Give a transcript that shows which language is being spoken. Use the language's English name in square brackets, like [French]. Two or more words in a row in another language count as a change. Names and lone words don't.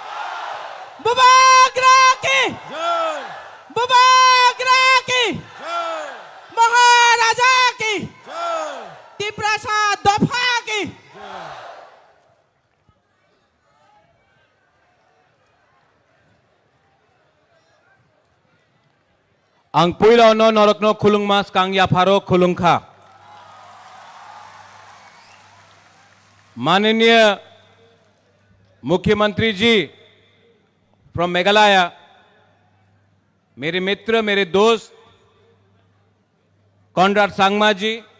[Kok Borok] Bubagra ki Bubagra ki Maharaja ki Tiprasa Dopha ki Ang puila no norokno khulung mas kang ya pharo khulung kha. [Hindi] माननीय मुख्यमंत्री जी फ्रॉम मेघालय, मेरे मित्र, मेरे दोस्त कॉनराड सांगमा जी,